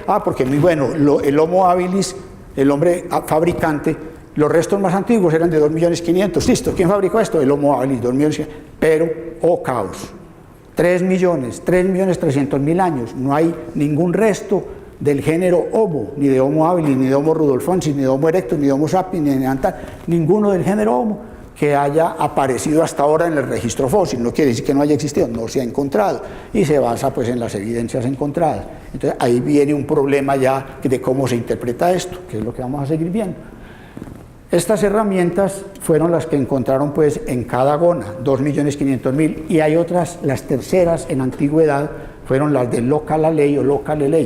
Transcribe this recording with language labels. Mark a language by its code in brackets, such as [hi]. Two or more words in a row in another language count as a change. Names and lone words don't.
[es] Porque muy bueno, el Homo habilis, el hombre fabricante, los restos más antiguos eran de 2.500.000, listo, ¿quién fabricó esto? El Homo habilis, 2.500.000, pero, caos, 3.300.000 años, no hay ningún resto del género Homo, ni de Homo habilis, ni de Homo rudolfensis, ni de Homo erectus, ni de Homo sapiens, ni de Neandertal, ninguno del género Homo que haya aparecido hasta ahora en el registro fósil. No quiere decir que no haya existido, no se ha encontrado, y se basa pues en las evidencias encontradas. Entonces ahí viene un problema ya de cómo se interpreta esto, que es lo que vamos a seguir viendo. Estas herramientas fueron las que encontraron pues en Kadagona, 2.500.000, y hay otras, las terceras en antigüedad, fueron las de Localaley o Localeley.